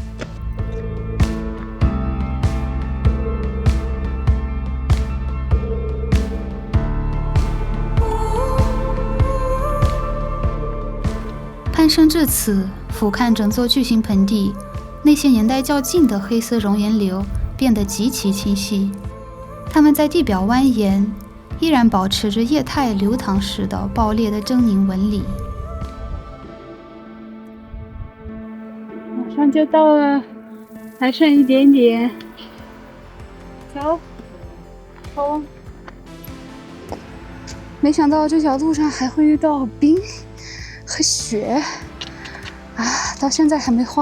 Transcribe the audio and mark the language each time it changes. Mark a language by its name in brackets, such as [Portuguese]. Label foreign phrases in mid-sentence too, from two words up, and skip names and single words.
[Chinese] 攀升至此，俯瞰整座巨型盆地，那些年代較近的黑色熔岩流變得極其清晰，它們在地表蜿蜒，依然保持着液態流淌時的爆裂的猙獰紋理。馬上就到了，還剩一點點。走，走。沒想到這條路上還會遇到冰和雪啊，到現在還沒化。